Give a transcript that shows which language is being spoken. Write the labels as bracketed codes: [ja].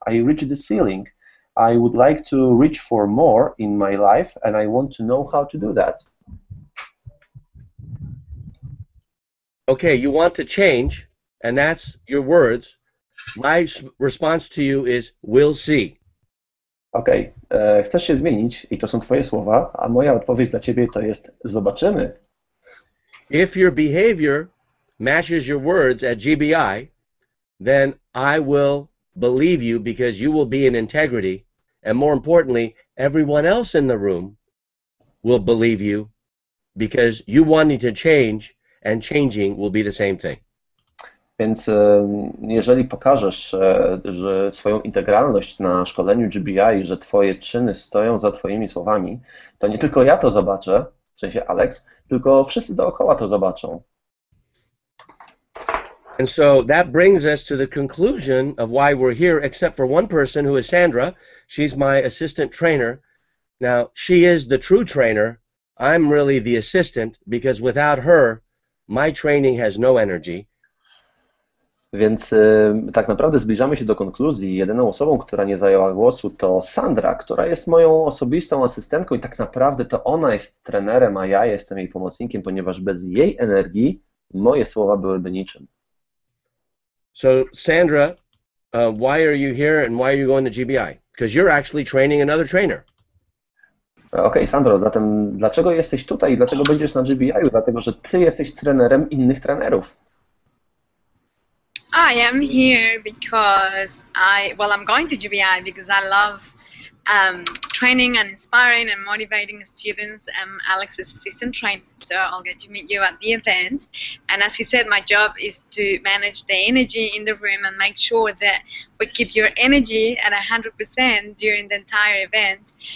[en] I reached the ceiling. I would like to reach for more in my life, and I want to know how to do that. Okay, you want to change, and that's your words. My response to you is, we'll see. [pl] Okay, chcesz się zmienić i to są twoje słowa, a moja odpowiedź dla ciebie to jest zobaczymy. [en] If your behavior matches your words at GBI, then I will believe you because you will be in integrity, and more importantly, everyone else in the room will believe you because you wanting to change and changing will be the same thing. [pl] Więc jeżeli pokażesz, że swoją integralność na szkoleniu GBI, że twoje czyny stoją za twoimi słowami, to nie tylko ja to zobaczę, w sensie Alex, tylko wszyscy dookoła to zobaczą. [en] And so that brings us to the conclusion of why we're here, except for one person who is Sandra. She's my assistant trainer. Now, she is the true trainer. I'm really the assistant because without her, my training has no energy. [pl] Więc tak naprawdę zbliżamy się do konkluzji. Jedyną osobą, która nie zajęła głosu, to Sandra, która jest moją osobistą asystentką i tak naprawdę to ona jest trenerem, a ja jestem jej pomocnikiem, ponieważ bez jej energii moje słowa byłyby niczym. [en] So, Sandra, why are you here and why are you going to GBI? Because you're actually training another trainer. [pl] Okej, Sandro, zatem dlaczego jesteś tutaj i dlaczego będziesz na GBI-u? Dlatego, że ty jesteś trenerem innych trenerów. [en] I am here because I'm going to GBI because I love training and inspiring and motivating students. I'm Alex's assistant trainer, so I'll get to meet you at the event. And as he said, my job is to manage the energy in the room and make sure that we keep your energy at 100% during the entire event.